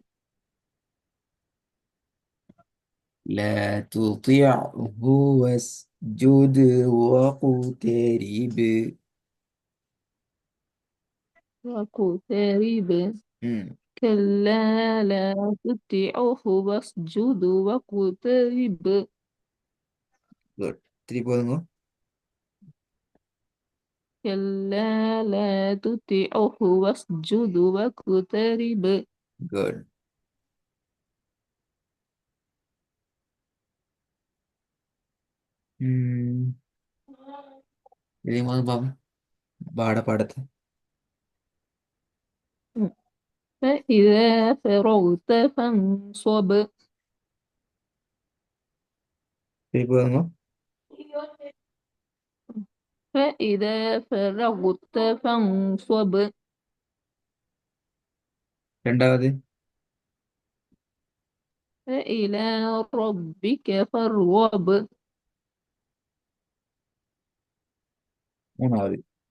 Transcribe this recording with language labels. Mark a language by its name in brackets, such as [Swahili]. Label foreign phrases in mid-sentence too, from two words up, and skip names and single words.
[Arabic] لا تطيعه واسجد واقترب. واقترب. ம். كلا لا تطعه واسجد واقترب. [Tamil] குட். திருப்பி போதுங்க. [Arabic] كلا لا تطعه واسجد واقترب. [Tamil] குட். ம். இதே மாதிரி பாப்போம். பாடத்தை. [Arabic] فإذا فرغت فانصب. [Tamil] திருப்பி போதுங்க. [Arabic] فإذا فرغت فانصب. [Tamil] ரெண்டாவது. [Arabic] فإلى ربك فارغب. [Tamil] மூணாவது.